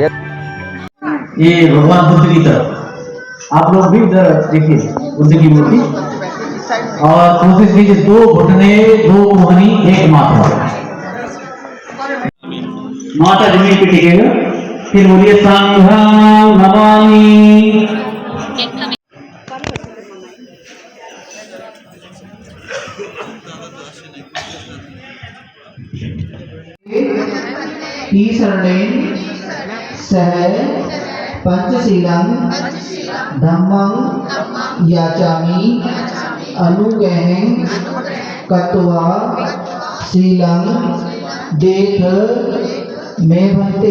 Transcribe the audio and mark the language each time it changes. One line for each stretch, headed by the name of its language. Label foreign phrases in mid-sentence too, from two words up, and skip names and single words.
Hindi: ये भगवान बुद्ध की तरफ आप लोग भी देखिए बुद्ध की मूर्ति और कोशिश कीजिए 2 घुटने 2 मोहनी 1 माथा। माता जमीन पे टिकेगा, फिर बोलिए
Pali: संघं नमामि। ईशरणेन सह पंचशीलं धम्मं याचामि अनुगहं कृत्वा शीलं देथ मे भन्ते।